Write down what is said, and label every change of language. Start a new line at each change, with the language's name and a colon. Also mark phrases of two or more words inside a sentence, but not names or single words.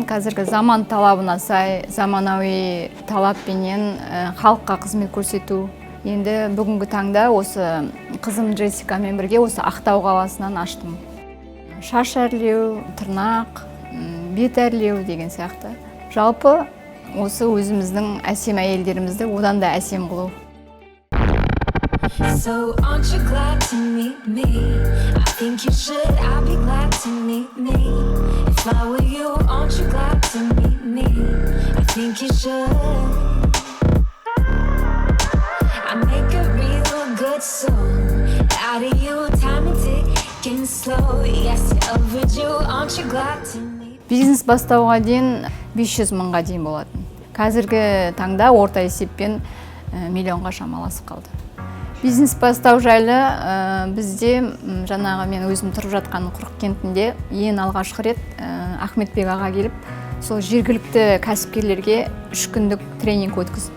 Kazakh: Қазіргі заман талабына сай, заманауи талаппенен халыққа қызмет көрсету. Енді бүгінгі таңда осы қызым Джессикамен бірге осы Ақтау қаласынан аштым. Шаш әрлеу, тырнақ, бет әрлеу деген сияқты. Жалпы осы өзіміздің әсем әйелдерімізді одан да әсем қылу.
English: So aren't you glad to meet me? I think you should, I'll be glad to meet me. If I were you, aren't you glad to meet me? I think you should. I make a real good song out of you, time and ticking slow. Yes, you're overdue, aren't you glad to meet me?
Kazakh: Бизнес бастауға дейін 500 мыңға дейін болатын. Қазіргі таңда орта есеппен миллионға шамаласып қалды. Бизнес бастау жайлы бізде жаңағы мен өзім тұрып жатқан Құрық кентінде ең алғашқы рет Ахметбек аға келіп, сол жергілікті кәсіпкерлерге 3 күндік тренинг өткізді.